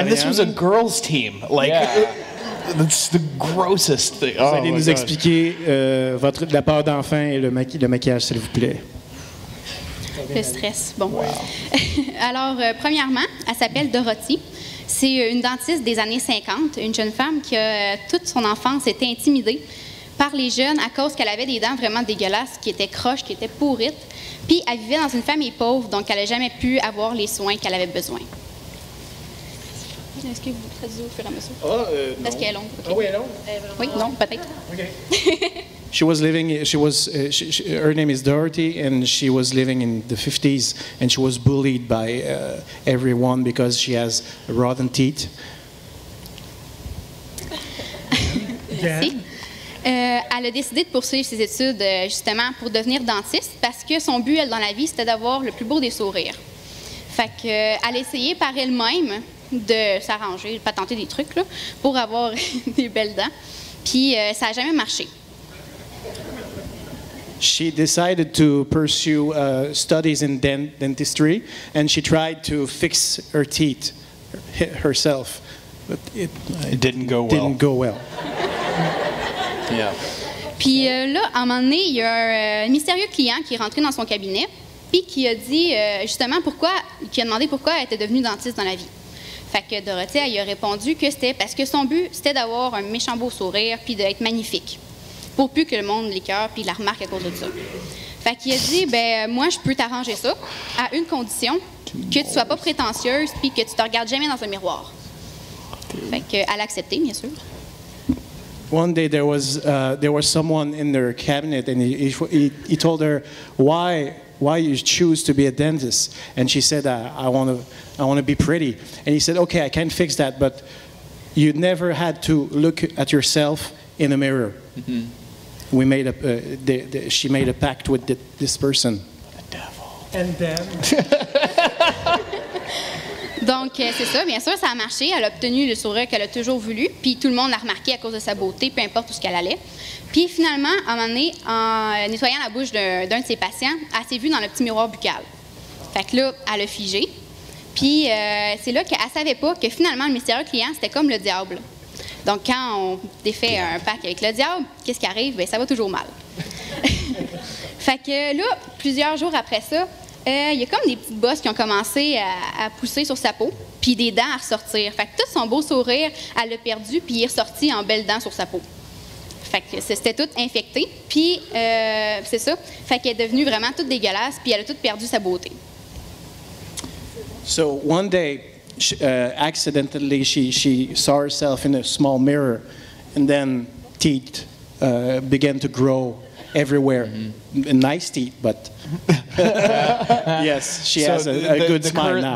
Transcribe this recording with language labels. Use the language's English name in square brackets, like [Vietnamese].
[English] And this was a girls' team. Like, yeah. That's the grossest thing. [French] Vous allez nous expliquer la part d'enfant et le maquillage, s'il vous plaît. Le stress. Bon. Wow. Alors, premièrement, elle s'appelle Dorothy. C'est une dentiste des années 50, une jeune femme qui a toute son enfance été intimidée par les jeunes à cause qu'elle avait des dents vraiment dégueulasses, qui étaient croches, qui étaient pourrites. Puis elle vivait dans une famille pauvre, donc elle n'a jamais pu avoir les soins qu'elle avait besoin. Est-ce que vous traduisez au fur et à mesure? Est-ce qu'elle est longue? [English] Okay. [French] Ah oui, elle est longue? Oui, non, peut-être. [English] Okay. Her name is Dorothy, and she was living in the 50s, and she was bullied by everyone because she has rotten teeth. [French] Merci. Elle a décidé de poursuivre ses études justement pour devenir dentiste parce que son but, elle, dans la vie, c'était d'avoir le plus beau des sourires. Fait qu'elle a essayé par elle-même de s'arranger, de patenter des trucs là, pour avoir des belles dents. Puis ça n'a jamais marché. [English] She decided to pursue studies in dentistry, and she tried to fix her teeth herself, but it didn't go well. Didn't go well. Yeah. [French] Puis là, à un moment donné, il y a un mystérieux client qui est rentré dans son cabinet, puis qui a dit justement qui a demandé pourquoi elle était devenue dentiste dans la vie. Fait que Dorothée, elle lui a répondu que c'était parce que son but, c'était d'avoir un méchant beau sourire, puis d'être magnifique, pour plus que le monde l'écœure, puis la remarque à cause de ça. Fait qu'il a dit, ben moi, je peux t'arranger ça, à une condition, que tu sois pas prétentieuse, puis que tu te regardes jamais dans un miroir. Fait qu'elle a accepté, bien sûr. [English] One day there was someone in their cabinet, and he told her why you choose to be a dentist, and she said I want to be pretty, and he said okay, I can fix that, but you never had to look at yourself in a mirror. Mm-hmm. We made she made a pact with this person. The devil. And then. [French] Donc, c'est ça, bien sûr, ça a marché. Elle a obtenu le sourire qu'elle a toujours voulu, puis tout le monde l'a remarqué à cause de sa beauté, peu importe où ce qu'elle allait. Puis finalement, à un moment donné, en nettoyant la bouche d'un de ses patients, elle s'est vue dans le petit miroir buccal. Fait que là, elle a figé. Puis c'est là qu'elle ne savait pas que finalement, le mystérieux client, c'était comme le diable. Donc, quand on défait un pacte avec le diable, qu'est-ce qui arrive? Bien, ça va toujours mal. Fait que là, plusieurs jours après ça, il y a comme des petites bosses qui ont commencé à pousser sur sa peau, puis des dents à ressortir. Fait que tout son beau sourire, elle l'a perdu, puis il est ressorti en belles dents sur sa peau. Fait que c'était tout infecté, puis c'est ça. Fait qu'elle est devenue vraiment toute dégueulasse, puis elle a toute perdu sa beauté. [English] So one day, accidentally, she saw herself in a small mirror, and then teeth began to grow everywhere. Mm-hmm. Nice teeth, but yes, she has a good smile now.